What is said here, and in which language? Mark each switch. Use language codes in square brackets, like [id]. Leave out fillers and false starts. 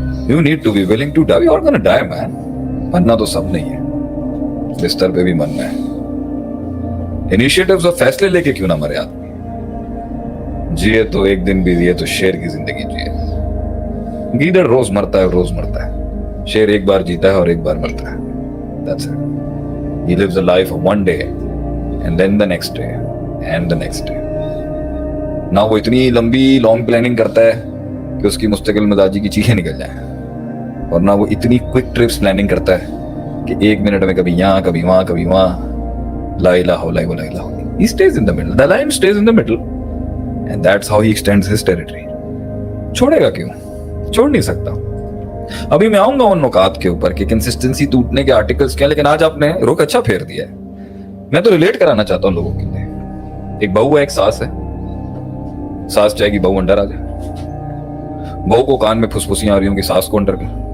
[en] You need to be willing to die, you are gonna die man. [hi] मरना तो सब नहीं है, बिस्तर पे भी मरना है। इनिशिएटिव्स और फैसले लेके क्यों ना मरे आदमी। जिए तो एक दिन भी जिए तो शेर की जिंदगी जिए। गीदड़ रोज मरता है, रोज मरता है। शेर एक बार जीता है और एक बार मरता है। [en] That's it. He lives a life of one day and then the next day and the next day. [hi] ना वो इतनी लंबी लॉन्ग प्लानिंग करता है कि उसकी मुस्तकिल मिजाजी की चीखें निकल जाएं, और ना वो इतनी क्विक ट्रिप्स प्लानिंग करता है कि एक मिनट में कभी यहाँ कभी वहां कभी वहां। [ar] ला इलाहा इल्लल्लाह। [en] He stays in the middle. The lion stays in the middle and that's how he extends his territory. [hi] छोड़ेगा क्यों? छोड़ नहीं सकता। अभी मैं आऊंगा उन नुकात के ऊपर कि कंसिस्टेंसी टूटने के आर्टिकल्स क्या, लेकिन आज आपने रुख अच्छा फेर दिया है। मैं तो रिलेट कराना चाहता हूं लोगों के लिए। एक बहू है, एक सास है। सास चाहेगी बहू अंडर आ जाए, बहू को कान में फुसफुसियां आ रही होंगी सास को अंडर कर।